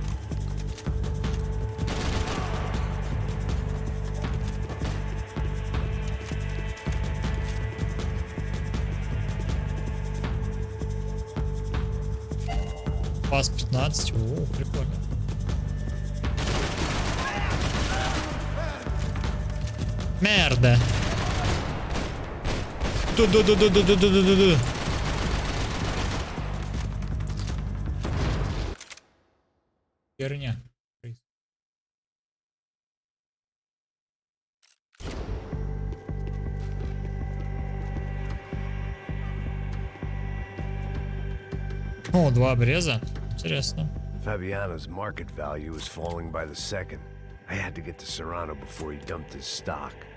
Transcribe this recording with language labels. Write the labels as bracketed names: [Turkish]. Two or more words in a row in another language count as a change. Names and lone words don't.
[Russian] Пас 15. О, прикольно. Мерда. Ду-ду-ду-ду-ду-ду-ду-ду-ду. Херня. О, 2 обреза. Интересно. [English] Fabiano's market value is falling by the second. I had to get to Serrano before he dumped his stock.